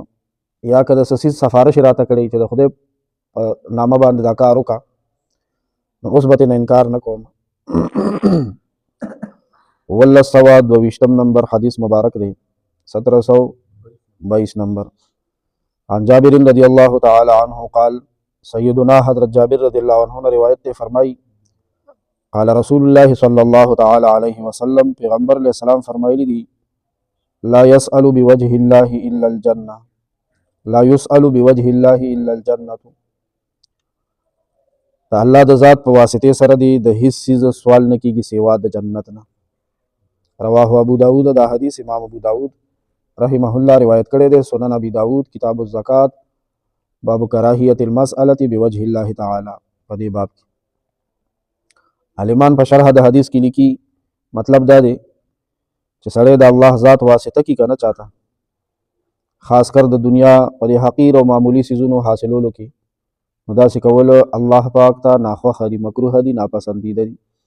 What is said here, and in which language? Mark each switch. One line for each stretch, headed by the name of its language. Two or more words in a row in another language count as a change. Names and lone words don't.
Pashto: یا که د څه څیز سفارش یې راته کړی چې د خدای په نامه باندې دا کار وکړه، نو اوس به ترې نه انکار نه کوم. 22 نمبر حدیث مبارک دی، 1722 نمبر.
Arabic: عن جابر رضی اللہ تعالی عنہ قال،
Urdu: سیدنا حضرت جابر رضی اللہ عنہ نے روایت تے فرمائی،
Arabic: قال رسول اللہ صلی اللہ تعالی علیہ وسلم،
Pashto: پیغمبر علیہ السلام فرمائی دی،
Arabic: لا يسأل بوجه اللہ الا الجنہ، لا يسأل بوجه اللہ الا الجنہ.
Pashto: دا اللہ د ذات په واسطې سره دی د هیڅ څیز سوال نه کیږي سوا د جنت نه.
Arabic: رواه ابو داود.
Pashto: دا حدیث امام ابو داود رحمه الله روایت کړی دی. سنن ابي داود کتاب الزکات باب کراهیت المسألة بوجه الله تعالی. په دې باب کې عالمان په شرح د حدیث کې لیکي، مطلب دا دی چې سړی د الله ذات واسطه کی کنه چاته، خاص کر د دنیا په دې حقیر او معمولی سیزونو حاصلولو کې، نو داسې کول الله پاک ته ناخوښه دي، مکروه دي، ناپسندیده دي.